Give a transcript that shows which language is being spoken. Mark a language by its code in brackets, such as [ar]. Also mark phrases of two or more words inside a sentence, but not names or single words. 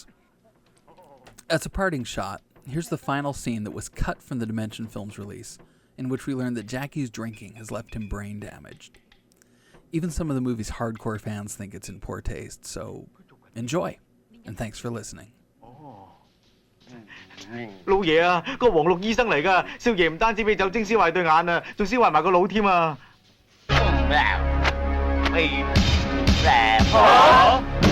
[en] As a parting shot, here's the final scene that was cut from the Dimension Films release, in which we learn that Jackie's drinking has left him brain damaged. Even some of the movie's hardcore fans think it's in poor taste, so enjoy, and thanks for listening. [yue] 老爺啊，個黃綠醫生嚟㗎，少爺唔單止俾酒精燒壞對眼啊，仲燒壞埋個腦添啊！皮蛇婆。